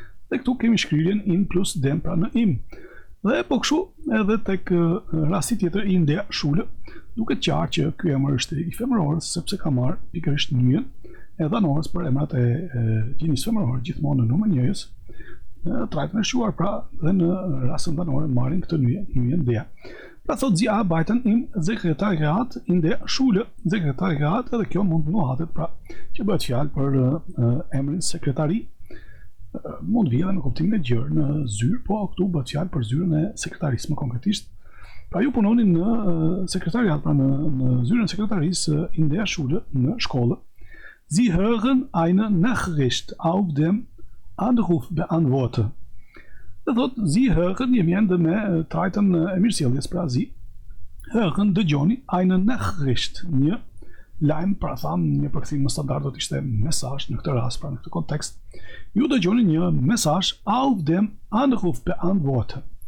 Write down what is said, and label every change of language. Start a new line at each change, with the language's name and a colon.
Albanian: Dhe këtu kemi shkrirjen in plus dem, pra në im. Dhe po kështu edhe tek rasti tjetër
German: in der Schule,
Albanian: duket qartë që ky emër është i femërorës sepse ka marrë pikërisht nyjen e dhanorës për emrat e gjinisë femërore, gjithmonë në numër njëjës, në trajtën e shquar, pra dhe në rastën dhanore marrin këtë nyjen der. Pra thot
German: sie arbeiten im Sekretariat in der Schule.
Albanian: Sekretariat edhe kjo mund nuhatet, pra që bëhet fjalë për emrin sekretari. Mund vijë edhe në kuptimin e gjerë në zyrë, po këtu bëhet fjalë për zyrën e sekretarisë më konkretisht. Pra ju punoni në sekretariat, pra në zyrën e sekretarisë
German: in der Schule,
Albanian: në shkollë.
German: Sie hören eine Nachricht auf dem Anrufbeantworter.
Albanian: Dhe thot, sie hören, jemi ende me trajtën e mirësjelljes, pra sie hören, dëgjoni,
German: eine Nachricht,
Albanian: një lajm, pra thamë një përkthim më standard do të ishte mesazh në këtë rast, pra në këtë kontekst. Ju dëgjoni një mesazh
German: auf dem Anrufbeantworter.